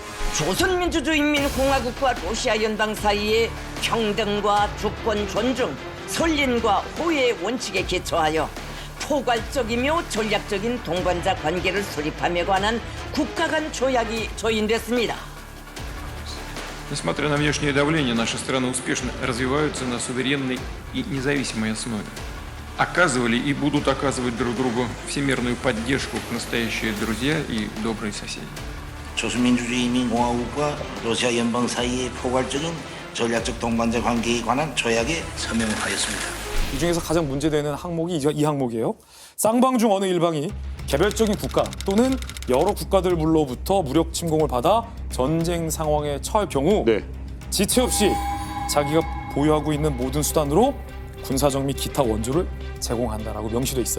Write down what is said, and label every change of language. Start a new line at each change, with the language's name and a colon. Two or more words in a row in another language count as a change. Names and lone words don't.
Korean: 조선민주주의인민공화국과 러시아 연방 사이의 평등과 주권 존중, 선린과 호의의 원칙에 기초하여 포괄적이며 전략적인 동반자 관계를 수립함에 관한 국가 간 조약이 조인됐습니다.
Russian: Несмотря на внешнее давление, наши страны успешно развиваются на суверенной и независимой основе. Оказывали и будут оказывать друг другу всемирную поддержку настоящие друзья и добрые соседи.
Korean: 조선민주주의인민공화국과 러시아 연방 사이의 포괄적인 전략적 동반자 관계에 관한 조약에 서명을 하였습니다. 이 중에서 가장 문제되는 항목이 이 항목이에요. 쌍방 중 어느 일방이 개별적인 국가 또는 여러 국가들로부터 무력 침공을 받아 전쟁 상황에 처할 경우 지체 없이 자기가 보유하고 있는 모든 수단으로 군사적 및 기타 원조를 제공한다라고 명시돼 있어요.